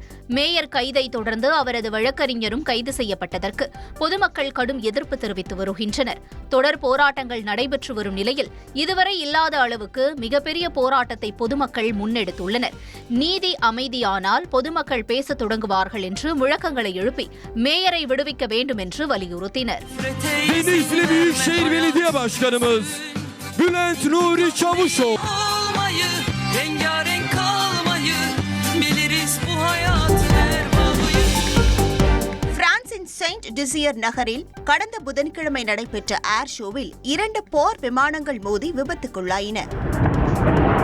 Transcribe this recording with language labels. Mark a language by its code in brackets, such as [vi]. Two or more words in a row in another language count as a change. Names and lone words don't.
[ta] மேயர் கைதை தொடர்ந்து அவரது வழக்கறிஞரும் கைது செய்யப்பட்டதற்கு பொதுமக்கள் கடும் எதிர்ப்பு தெரிவித்து வருகின்றனர். தொடர் போராட்டங்கள் நடைபெற்று வரும் நிலையில் இதுவரை இல்லாத அளவுக்கு மிகப்பெரிய போராட்டத்தை பொதுமக்கள் முன்னெடுத்துள்ளனர். நீதி அமைதியானால் பொதுமக்கள் பேசத் தொடங்குவார்கள் என்று முழக்கங்களை எழுப்பி மேயரை விடுவிக்க வேண்டும் என்று வலியுறுத்தினர். [tr] Denizli Büyükşehir Belediye Başkanımız Bülent Nuri Çavuşoğlu rengarenk kalmayı biliriz bu hayatın erbabıyız. [ta] பிரான்சின் செயின்ட் டிசியர் நகரில் கடந்த புதன்கிழமை நடைபெற்ற ஏர் ஷோவில் 2 போர் விமானங்கள் மோதி விபத்துக்குள்ளாயின.